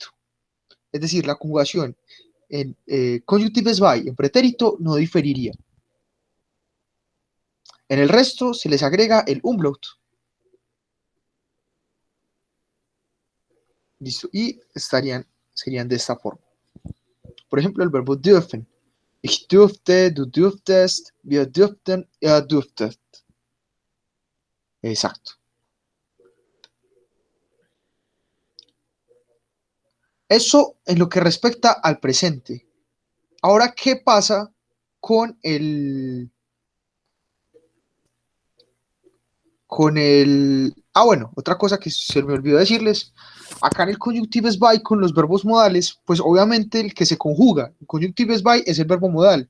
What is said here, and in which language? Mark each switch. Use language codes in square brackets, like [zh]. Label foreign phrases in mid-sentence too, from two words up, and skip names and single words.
[es] Es decir, la conjugación en [de] conjunctives by [es] en pretérito no diferiría. En el resto se les agrega el umlaut. Listo. Y serían de esta forma. Por ejemplo, el verbo dürfen. [de] Ich dürfte, du dürftest, wir dürften, ihr dürftet. [es] Exacto. Eso en lo que respecta al presente. Ahora, ¿qué pasa con bueno, otra cosa que se me olvidó decirles, acá en el [de] conjunctives by [es] con los verbos modales, pues obviamente el que se conjuga, el [de] conjunctives by [es] es el verbo modal.